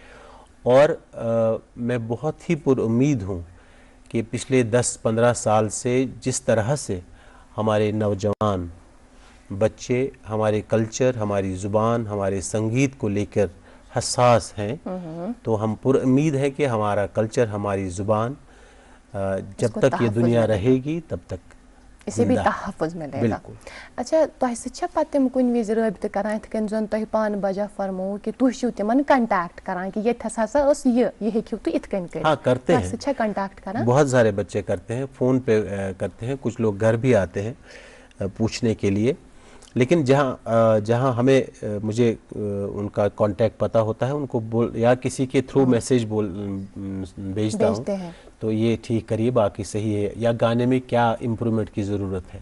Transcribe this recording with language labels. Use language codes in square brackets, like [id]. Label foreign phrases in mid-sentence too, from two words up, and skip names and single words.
[hi] और मैं बहुत ही पुरुम्मीद हूँ कि पिछले 10-15 साल से जिस तरह से हमारे नौजवान बच्चे हमारे कल्चर, हमारी ज़ुबान, हमारे संगीत को लेकर हसास हैं, तो हम पुरुम्मीद है कि हमारा कल्चर, हमारी ज़ुबान जब तक ये दुनिया रहेगी तब तक इसे भी तहफ़्फ़ुज़ मिलेगा। अच्छा, [ks] तुह सह पतम कुन विज रबित करान इथ कन जन तुह पान बजा फरमो कि तुह छु तिमन कांटेक्ट करान कि ये हसा उस ये हेक्यु तो इथ कन कर? [hi] हाँ, करते हैं, [ks] सह कांटेक्ट करान, बहुत [hi] सारे बच्चे करते हैं, फ़ोन पे करते हैं, कुछ लोग घर भी आते हैं पूछने के लिए। लेकिन जहाँ हमें मुझे उनका कांटेक्ट पता होता है, उनको या किसी के थ्रू मैसेज भेजता हूँ, तो ये ठीक करिए, बाकी सही है, या गाने में क्या इम्प्रूवमेंट की ज़रूरत है।